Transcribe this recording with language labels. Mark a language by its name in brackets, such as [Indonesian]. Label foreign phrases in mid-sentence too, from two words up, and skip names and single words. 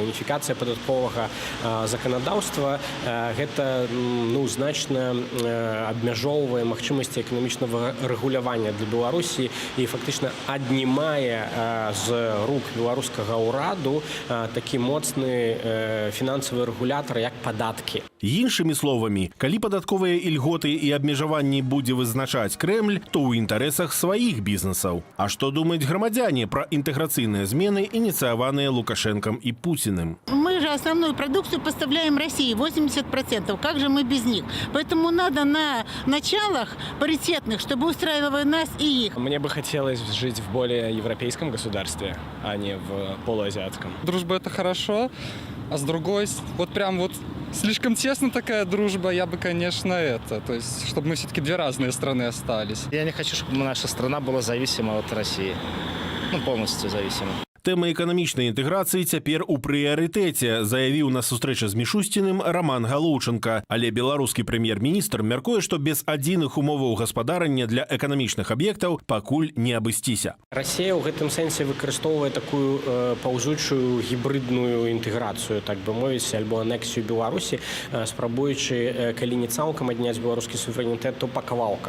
[Belarusian] Уніфікацыя падатковага заканадаўства гэта значна абмяжоўвае магчымасці эканамічнага рэгулявання для Беларусі і фактычна аднімае з рук беларускага ўраду такі моцны фінансавы рэгулятар, як падаткі. Іншымі словамі, калі падатковыя ільготы і абмежаванні будзе вызначаць Крэмль, то ў інтарэсах сваіх бізнесаў. А што думаюць грамадзяне пра інтэграцыйныя змены, [Russian] инициированные Лукашенком и Путиным? Мы же основную продукцию поставляем России, 80%. Как же мы без них? Поэтому надо на началах паритетных, чтобы устраивали нас и их. Мне бы хотелось жить в более европейском государстве, а не в полуазиатском. Дружба – это хорошо, а с другой, вот прям вот слишком тесно такая дружба, я бы, конечно, то есть, чтобы мы все-таки две разные страны остались. Я не хочу, чтобы наша страна была зависима от России. Полностью зависима. [Belarusian] Тэма эканамічнай інтэграцыі цяпер у прыярытэце, заявіў на сустрэчы з Мішусціным Роман Галоўченко. Але беларускі прэм'ер-міністр мяркуе, што без адзіных умоваў гаспадарання для эканамічных аб'ектаў пакуль не абысціся. Расія ў гэтым сэнсе выкарыстоўвае такую паўзучую гібрыдную інтэграцыю, так бы мовіць, альбо анексію Беларусі, спрабуючы, калі не цалкам адняць беларускі суверэнітэт, то па кавалках.